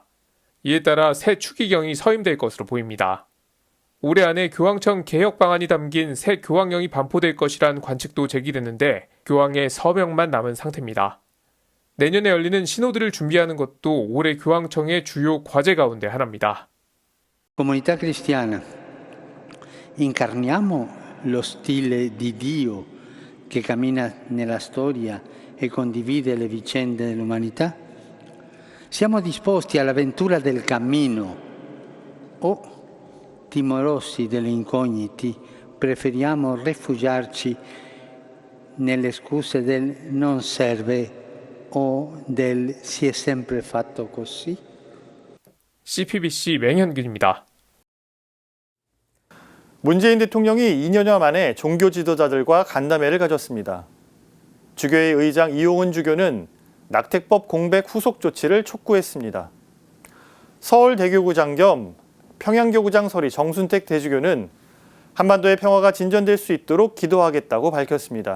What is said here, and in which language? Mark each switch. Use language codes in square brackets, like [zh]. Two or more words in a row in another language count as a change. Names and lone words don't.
[ko] 이에 따라 새 추기경이 서임될 것으로 보입니다. 올해 안에 교황청 개혁 방안이 담긴 새 교황령이 반포될 것이란 관측도 제기됐는데 교황의 서명만 남은 상태입니다. 내년에 열리는 시노드를 준비하는 것도 올해 교황청의 주요 과제 가운데 하나입니다. [it] Comunità cristiana, incarniamo lo stile di Dio che cammina nella storia e condivide le vicende dell'umanità? Siamo disposti all'avventura del cammino o, timorosi delle incognite, preferiamo rifugiarci nelle scuse del non serve o del si è sempre fatto così? [ko] CPBC 맹현근입니다. 문재인 대통령이 2년여 만에 종교 지도자들과 간담회를 가졌습니다. 주교회 의장 이용은 주교는 낙태법 공백 후속 조치를 촉구했습니다. 서울대교구장 겸 평양교구장 서리 정순택 대주교는 한반도의 평화가 진전될 수 있도록 기도하겠다고 밝혔습니다.